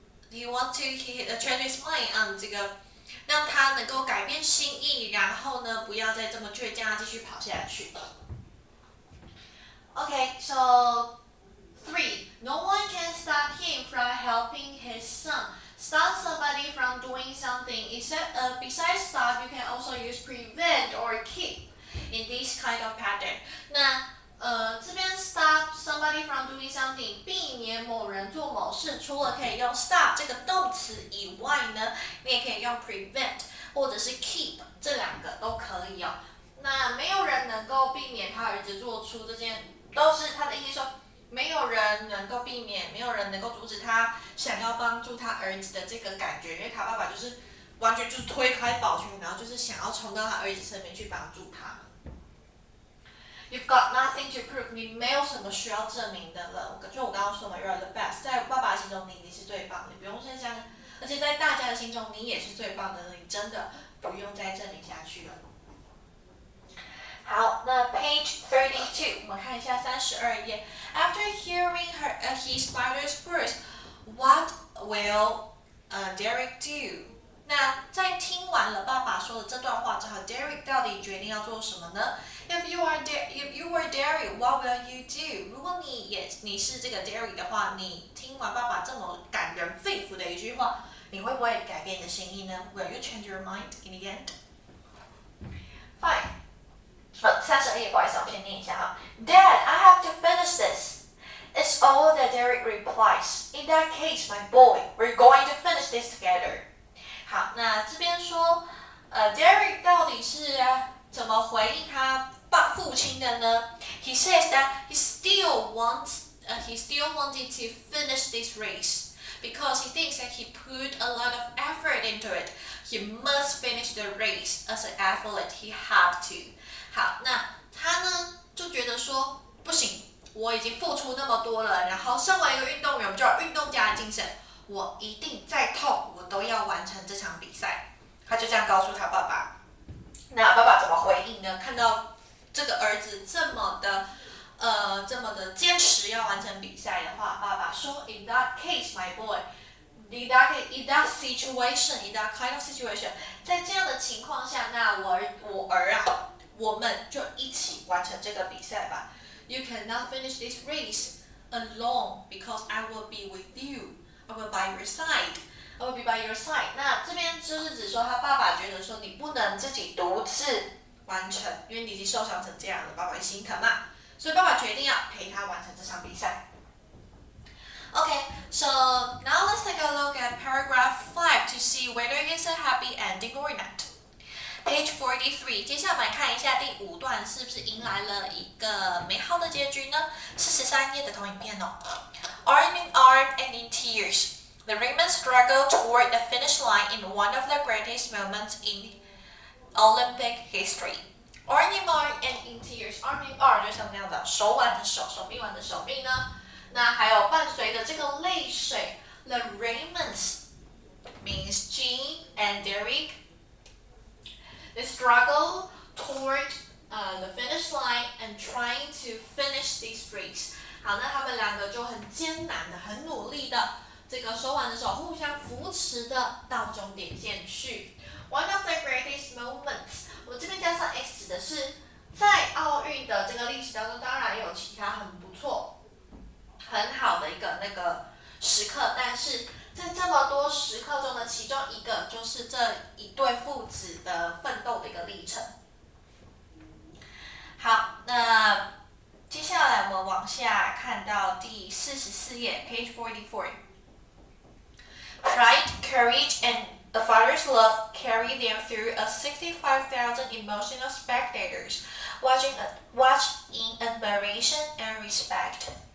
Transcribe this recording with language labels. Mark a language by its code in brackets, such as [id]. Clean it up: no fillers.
[en] He wants to change his mind [zh] 这个让他能够改变心意，然后呢，不要再这么倔强，继续跑下去。 [en] Okay, so 3. No one can stop him from helping his son. Stop somebody from doing something. Besides stop, you can also use prevent or keep in this kind of pattern. [zh] 那这边 [en] stop somebody from doing something [zh] 避免某人做某事，除了可以用 stop 这个动词以外呢，你也可以用 prevent 或者是 keep 这两个都可以哦。那没有人能够避免他儿子做出这件，都是他的意思说，没有人能够避免，没有人能够阻止他想要帮助他儿子的这个感觉，因为他爸爸就是完全就是推开保全，然后就是想要冲到他儿子身边去帮助他。 [en] You've got nothing to prove， [zh] 你没有什么需要证明的了。就我刚刚说嘛 ， [en] You're the best， [zh] 在爸爸心中你是最棒的，你不用再想，而且在大家的心中你也是最棒的，你真的不用再证明下去了。好，那 page 32，我们看一下32页。 [en] After hearing his father's words, what will Derek do？ [zh] 那在听完了爸爸说的这段话之后 ，Derek 到底决定要做什么呢？ [en] If you were Derek, what will you do？ [zh] 如果你是这个 Derek 的话，你听完爸爸这么感人肺腑的一句话，你会不会改变你的心意呢 ？ [en] Will you change your mind in the end? Fine. [zh] 32页，不好意思，我先念一下哈。 [en] Dad, I have to finish this. It's all that Derek replies. In that case, my boy, we're going to finish this together. [zh] 好，那这边说，Derek 到底是怎么回应他父亲的呢 [en] ？He says that he still wanted to finish this race because he thinks that he put a lot of effort into it. He must finish the race as an athlete. He had to. [zh] 好，那他呢就觉得说不行，我已经付出那么多了，然后身为一个运动员，我们就有运动家的精神，我一定再痛，我都要完成这场比赛。他就这样告诉他爸爸。那爸爸怎么回应呢？看到这个儿子这么的坚持要完成比赛的话，爸爸说 ， [en] In that case, my boy, in that situation, in that kind of situation， [zh] 在这样的情况下，那我儿啊，我们就一起完成这个比赛吧。 [en] You cannot finish this race alone because I will be with you. I will by your side. I will be by your side. [zh] 那这边就是指说他爸爸觉得说你不能自己独自完成，因为你已经受伤成这样了，爸爸心疼嘛，所以爸爸决定要陪他完成这场比赛。 [en] Okay, so now let's take a look at paragraph 5 to see whether it's a happy ending or not. Page 43， [zh] 接下来我们来看一下第5段是不是迎来了一个美好的结局呢？43页的投影片哦。 [en] Arm in arm and in tears, the Raymond struggled toward the finish line in one of the greatest moments in Olympic history. Arm in arm and in tears, arm in arm [zh] 就像这样子，手挽着手，手臂挽着手臂呢。那还有伴随着这个泪水 [en] ，the Raymonds means Jean and Derek.They struggle toward the finish line and trying to finish this race. [zh] 好，那他们两个就很艰难的、很努力的，这个手挽着手，互相扶持的到终点线去。 [en] One of the greatest moments， [zh] 我这边加上 s 指的是在奥运的这个历史当中，当然也有其他很不错、很好的一个那个时刻，但是在这么多时刻中的其中一个，就是这一对父子的奋斗的一个历程。好，那接下来我们往下看到第44页 ， [en] page 44。 Pride, courage, and a father's love carry them through a 65,000 emotional spectators, watch in admiration and respect.